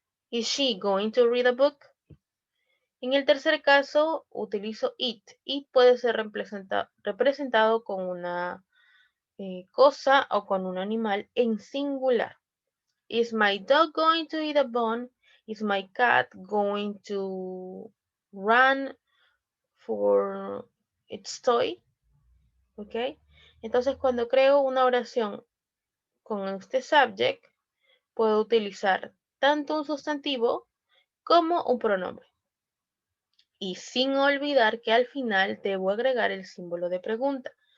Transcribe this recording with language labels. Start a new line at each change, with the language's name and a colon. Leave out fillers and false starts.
English: Is she going to read a book?
Spanish: En el tercer caso, utilizo it. It puede ser representado con una cosa o con un animal en singular.
English: Is my dog going to eat a bone? Is my cat going to run for its toy? ¿Ok?
Spanish: Entonces, cuando creo una oración con este subject, puedo utilizar tanto un sustantivo como un pronombre. Y sin olvidar que al final debo agregar el símbolo de pregunta.